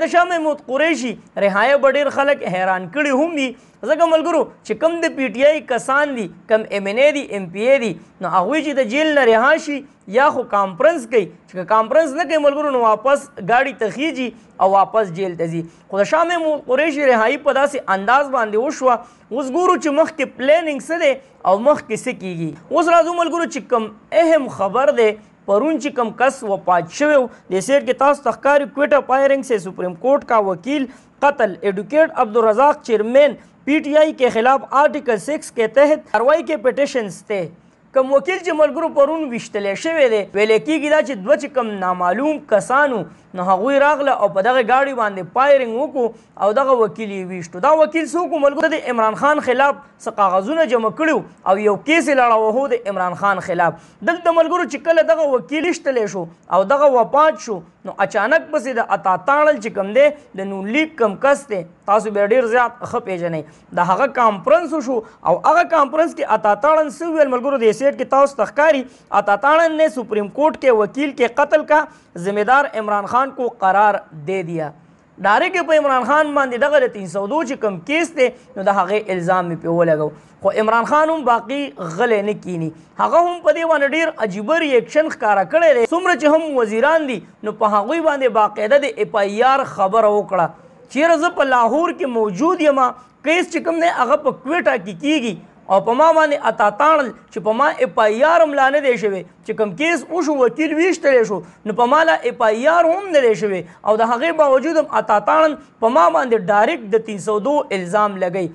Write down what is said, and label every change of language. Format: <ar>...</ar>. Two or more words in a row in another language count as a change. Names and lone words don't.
<ps>د شاه محمود قریشي رهایه به ډېر خلک حیران کړي هم دي ځکه ملګرو چې کم د پی ټی آئی کسان دي کم ایم این اے دي ایم پی اے دي نو هغوی چې د جیل نه رها شي یا خو کانفرنس کوي چې کانفرنس نه کوي ملګرو نو واپس گاډي ته خیږي او واپس جیل ته ځي. خو د شاه محمود قریشي رهایي په داسې انداز باندې وشوه اوس ګورو چې مخکې پلانینګ څه دی او مخکې څه کیږي. اوس راځو ملګرو چې کوم اهم خبر دی پرون چې کم کس وفات شوی و د سیٹ کې تاسو ته ښکاري</ps> <ur>کوئٹہ فائرنگ سے سپریم کورٹ کا وکیل قتل ایڈوکیٹ عبدالرزاق چیئرمین پی ٹی آئی کے خلاف آرٹیکل 6 کے تحت کاروائی کے پیٹیشنز تھے.</ur> <ps>کم وکیل چې ملګرو پرون ویشتلی شوی دی ویلی کېږي دا چې دوه چې کم نامعلوم کسانو نو هغوی راغله او په دغه ګاډي باندې فایرنګ وکړو او دغه وکیل یې ویشتو. دا وکیل څوک و ملګرو د عمران خان خلاف څه کاغذونه جمع کړي او یو کیس یې لړاوه د عمران خان خلاف. دلته ملګرو چې کله دغه وکیل ایشتلی شو او دغه وفات شو نو اچانک پسې د عطا تاړل چې کوم دی د نون لیگ کم کس دی تاسو بیا ډېر زیات ښه پېژنئ د هغه کانفرنس وشو او هغه کانفرنس کې عطا تاړن څه وویل ملګرو د سیټ کې تاسو ته ښکاري عطا تاړن</ps> <ur>نے سپریم کورٹ کے وکیل کے قتل کا ذمہ دار عمران خان کو قرار دے دیا.</ur> <ps>ډایرکټ په عمران خان باندې دغه د 302 چې کوم کیس دی نو د هغې الزام مې پرې ولګو خو عمران خان هم باقي غلی نه کینی هغه هم په دې باندې ډېر عجیبه ریاکشن ښکاره کړی دی. څومره چې هم وزیران دي نو په هغوی باندې باقاعده د اف آی آر خبره وکړه چیرې زه په لاهور کې موجود یم کیس چې کوم دی هغه په کویټه کې کیږي او په ما باندې عطا تاړل چې په ما اف آی آر هم لا نه دی شوی چې کوم کیس وشو وکیل ویشتلی شو نو په ما لا اف آی آر هم نه دی شوی او د هغې باوجود هم عطا تاړن په ما باندې ډایرکټ د 302 الزام لګی.</ps>